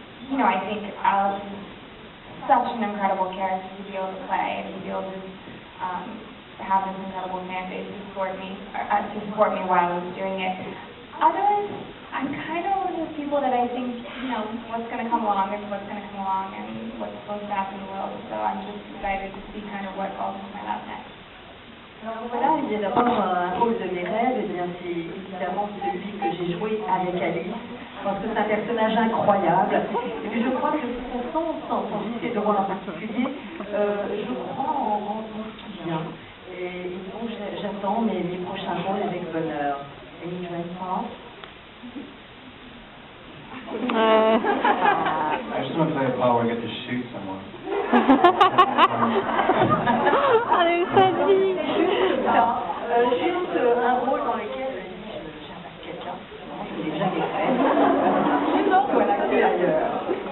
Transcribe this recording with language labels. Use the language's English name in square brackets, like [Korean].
[English] You know, I think Alice is such an incredible character to be able to play and to be able to have this incredible fan base to support me while I was doing it. Otherwise, I'm kind of one of those people that I think, you know, what's going to come along is what's going to come along and what's supposed to happen in the world. So I'm just excited to see kind of what falls into my lap next. [French] Alors voilà, il y a d'abord un rôle de mes rêves, et bien c'est évidemment celui que j'ai joué avec Alice, parce que c'est un personnage incroyable, et puis je crois que sans citer de rôle en particulier, je crois en ce qui vient, et donc j'attends mes prochains rôles avec bonheur. [English] Any dream part? I just want to play a part where I get to shoot someone. [French] Allez, ça dit. Juste ça, juste un rôle dans lequel j'attaque quelqu'un, je ne l'ai jamais fait, sinon voilà, c'est ailleurs.